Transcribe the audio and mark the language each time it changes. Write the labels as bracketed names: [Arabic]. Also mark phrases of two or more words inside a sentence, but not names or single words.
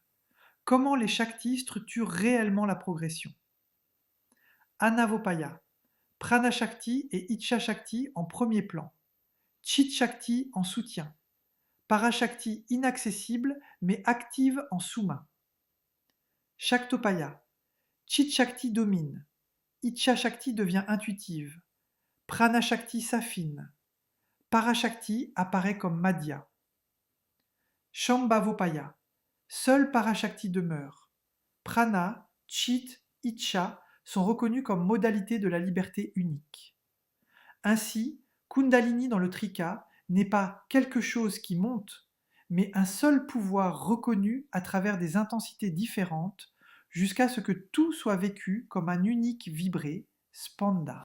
[French] Comment les Shaktis structurent réellement la progression? Anavopaya, [Sanskrit] प्राण शक्ति [French] et [Sanskrit] इच्छा शक्ति [French] en premier plan, [Sanskrit] चित् शक्ति [French] en soutien, Parashakti inaccessible mais active en sous-main. Shaktopaya, [Sanskrit] चित् शक्ति [French] domine, [Sanskrit] इच्छा शक्ति [French] devient intuitive, [Sanskrit] प्राण शक्ति [French] s'affine, Parashakti apparaît comme Madhya. Shambhavopaya, seul Parashakti demeure, Prana, Chit, Icha sont reconnus comme modalités de la liberté unique. Ainsi, Kundalini dans le Trika n'est pas quelque chose qui monte, mais un seul pouvoir reconnu à travers des intensités différentes jusqu'à ce que tout soit vécu comme un unique vibré, Spanda.